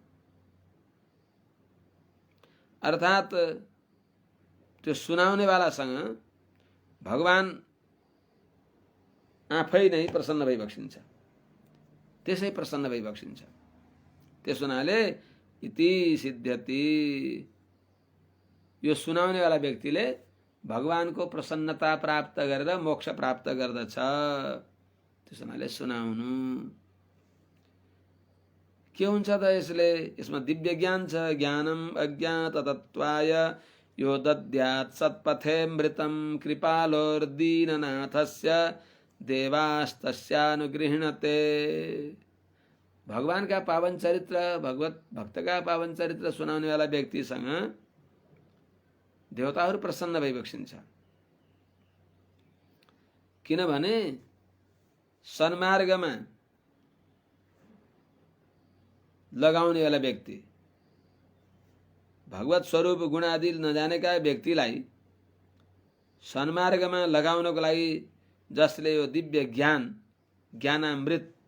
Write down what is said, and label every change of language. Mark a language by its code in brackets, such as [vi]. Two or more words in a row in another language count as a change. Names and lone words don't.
[ne] अर्थात त्यो सुनाउने वालासँग भगवान आफै नै प्रसन्न भइबक्सिन्छ त्यसै प्रसन्न भइबक्सिन्छ। त्यसो हुनाले [sa] इति सिद्ध्यति [ne] यो सुनाउने वाला व्यक्तिले भगवानको प्रसन्नता प्राप्त गरेर मोक्ष प्राप्त गर्दछ। त्यसो हुनाले सुनाउनु के हुन्छ त यसले? यसमा दिव्य ज्ञान छ। [sa] ज्ञानम अज्ञात तत्त्वाय यो दद्यात् सत्पथेऽमृतं कृपालोर्दीननाथस्य देवास्तस्यानुगृह्णते। [hi] भगवान का पावन चरित्र भक्त का पावन चरित्र [ne] सुनाउने वाला व्यक्तिसँग देवताहरू प्रसन्न भइबक्सिन्छ। किनभने सन्मार्गमा लगाउने वाला व्यक्ति भगवत स्वरूप गुण आदि नजानेका व्यक्तिलाई सन्मार्गमा लगाउनको लागि जसले यो दिव्य ज्ञानामृत